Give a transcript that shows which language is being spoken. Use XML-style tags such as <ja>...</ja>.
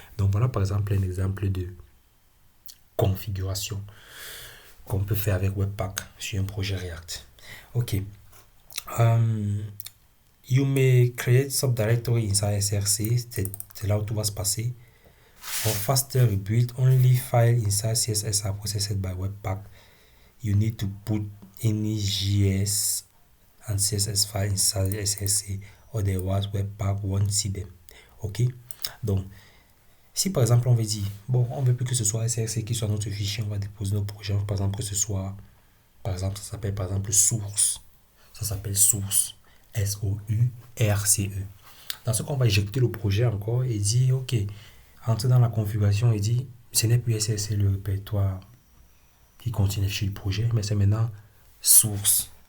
<fr>Donc voilà, par exemple, un exemple de configuration qu'on peut faire avec Webpack sur un projet React. OK.</fr> <en>You may create subdirectory inside SRC.</en> <fr>C'est là où tout va se passer.</fr> <en>For faster rebuild, only file inside CSS are processed by Webpack. You need to put any JS and CSS file inside SRC, otherwise Webpack won't see them.</en> <fr>Ok. Donc, si par exemple on veut dire, bon, on veut plus que ce soit SRC qui soit notre fichier, on va déposer nos projets, par exemple que ce soit, par exemple, ça s'appelle par exemple source. Ça s'appelle source. S-O-U-R-C-E. Dans ce qu'on va éjecter le projet encore et dire, ok, entrer dans la configuration et dire, ce n'est plus SRC le répertoire qui contient les fichiers du projet, mais c'est maintenant source.</fr>